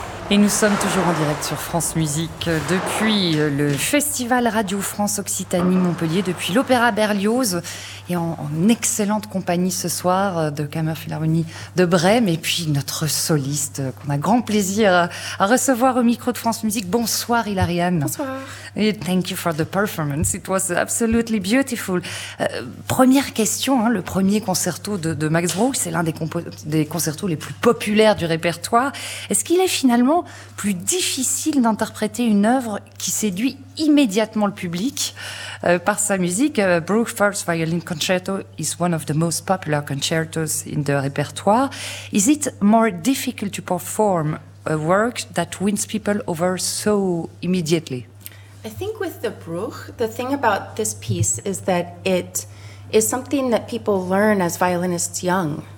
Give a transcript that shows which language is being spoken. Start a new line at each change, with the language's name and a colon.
French: Et nous sommes toujours en direct sur France Musique depuis le Festival Radio France Occitanie Montpellier, depuis l'Opéra Berlioz, et en excellente compagnie ce soir de Kammerphilharmonie de Brême, et puis notre soliste qu'on a grand plaisir à recevoir au micro de France Musique. Bonsoir Hilarianne. Bonsoir.
English: And thank you for the performance, it was absolutely beautiful.
French: Première question, le premier concerto de Max Bruch, c'est l'un des concertos les plus populaires du répertoire. Est-ce qu'il est finalement plus difficile d'interpréter une œuvre qui séduit immédiatement le public par sa musique?
English: Bruch First Violin Concerto is one of the most popular concertos in the repertoire. Is it more difficult to perform a work that wins people over so immediately? I think with the Bruch, the thing about this piece is that it is something that people learn as violinists young.